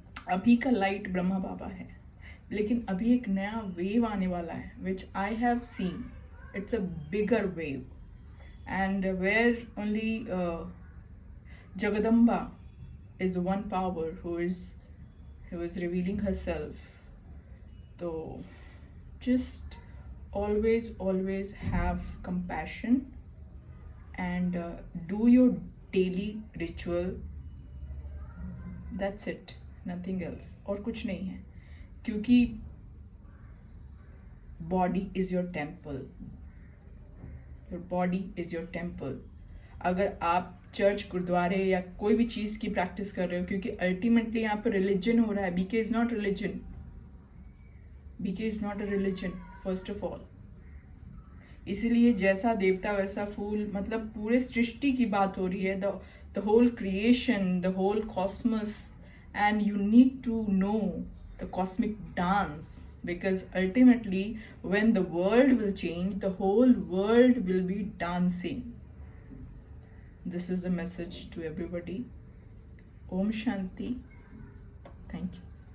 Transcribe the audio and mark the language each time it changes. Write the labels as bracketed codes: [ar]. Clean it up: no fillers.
[hi] अभी का लाइट ब्रह्मा बाबा है, लेकिन अभी एक नया वेव आने वाला है, [en] Which I have seen, it's a bigger wave, and where only Jagadamba is the one power who is revealing herself. So just always have compassion and do your daily ritual. That's it, nothing else. [hi] और कुछ नहीं है, क्योंकि [en] body is your temple. Your body is your temple. [hi] अगर आप church, गुरुद्वारे या कोई भी चीज़ की प्रैक्टिस कर रहे हो, क्योंकि अल्टीमेटली यहाँ पर रिलीजन हो रहा है, [en] BK is not religion, BK is not a religion first of all. [hi] इसीलिए जैसा देवता वैसा फूल, मतलब पूरे सृष्टि की बात हो रही है, [en] The whole creation, the whole cosmos, and you need to know the cosmic dance, because ultimately when the world will change, the whole world will be dancing. This is the message to everybody. Om Shanti. Thank you.